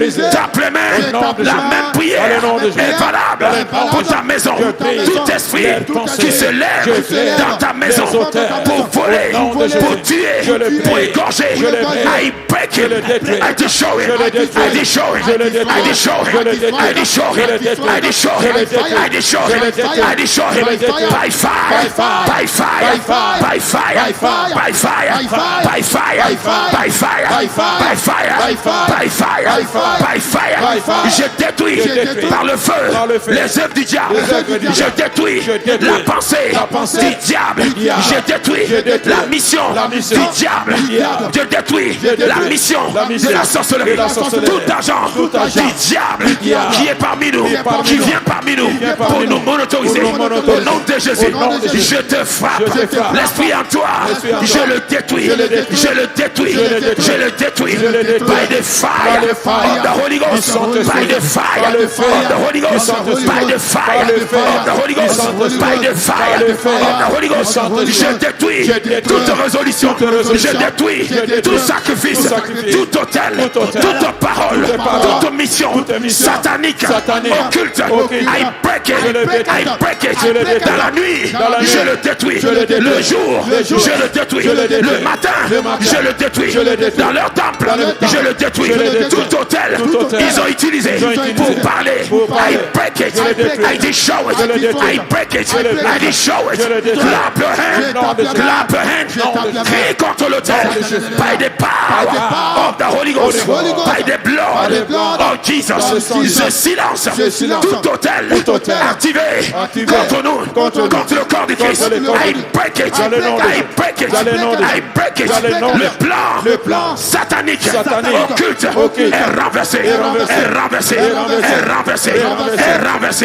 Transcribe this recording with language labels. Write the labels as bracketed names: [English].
[French] Simplement, la même prière est valable pour ta maison. Tout esprit qui se lève dans ta maison pour voler, pour tuer, pour égorger, [English] I break it, I destroy it, I destroy it, I destroy it, I destroy it, I destroy it, I destroy it, I destroy it, by fire, by fire, by fire, by fire, by fire, by fire, by fire, by fire, by fire. [French] Je détruis par le feu les œuvres du diable. Je détruis la pensée du diable. Je détruis la mission du diable. Je détruis la mission de la sorcellerie. Tout agent du diable qui est parmi nous, qui vient parmi nous pour nous monotoriser. Au nom de Jésus, je te frappe. L'esprit en toi, je le détruis. Je le détruis. Je le détruis. [English] By the fire of the Holy Ghost. By the fire of the Holy Ghost. By the fire of the Holy Ghost. By the fire of the Holy Ghost. [French] Je détruis toute résolution. Je détruis tout sacrifice, tout autel, toute parole, toute mission satanique, occulte. [English] I break it. I break it. [French] Dans la nuit, je le détruis. Le jour, je le détruis. Le matin, je le détruis. Dans leur temple, je le détruis. Tout autel, ils ont utilisé pour parler. [English] I break it. I destroy it. I break it. I destroy it. Clap your hand. Clap your hand. [French] Crie contre l'autel. [English] By the power of the Holy Ghost. By the blood of Jesus. [French] Je silence tout autel activé contre nous, contre le corps du Christ. [English] I break it. I break it. I break it. [French] Le plan satanique occulte est renversé. Est renversé. Est renversé. Est renversé.